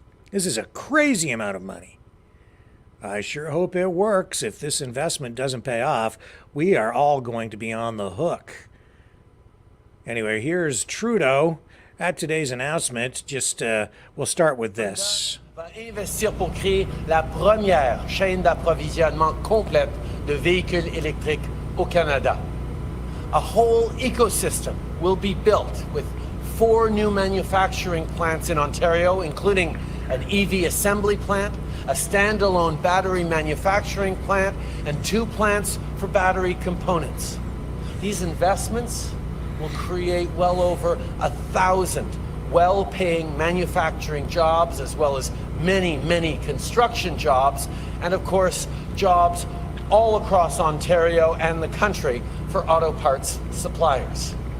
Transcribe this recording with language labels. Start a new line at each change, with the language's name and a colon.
English: This is a crazy amount of money. I sure hope it works. If this investment doesn't pay off, we are all going to be on the hook. Anyway, here's Trudeau at today's announcement. We'll start with this.
French: Va investir pour créer la première chaîne d'approvisionnement complète de véhicules électriques au Canada.
English: A whole ecosystem will be built with 4 new manufacturing plants in Ontario, including an EV assembly plant, a standalone battery manufacturing plant, and 2 plants for battery components. These investments will create well over 1,000 well-paying manufacturing jobs, as well as many, many construction jobs, and of course, jobs all across Ontario and the country for auto parts suppliers.